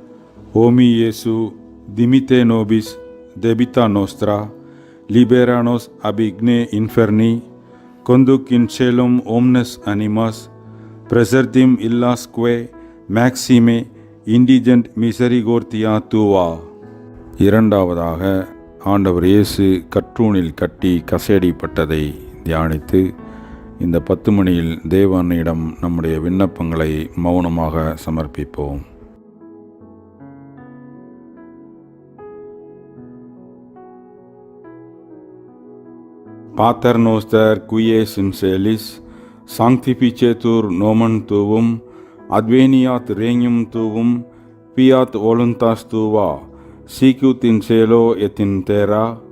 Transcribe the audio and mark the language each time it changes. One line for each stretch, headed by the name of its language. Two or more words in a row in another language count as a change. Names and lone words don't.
Latin: O mi Iesu, dimite nobis debita nostra, libera nos ab igne inferni, conduc in caelum omnes animas, presertim illasque maxime indigent misericordia tua.
Tamil: இரண்டாவதாக ஆண்டவர் இயேசு கற்றூணில் கட்டி கசேடிப்பட்டதை தியானித்து இந்த 10 மணியில் தேவ அன்னையிடம் நம்முடைய விண்ணப்பங்களை மௌனமாக சமர்ப்பிப்போம்.
Latin: Pater noster qui es in celis, sanctificetur nomen tuum, adveniat regnum tuum, fiat voluntas tua, sicut in cielo et in terra.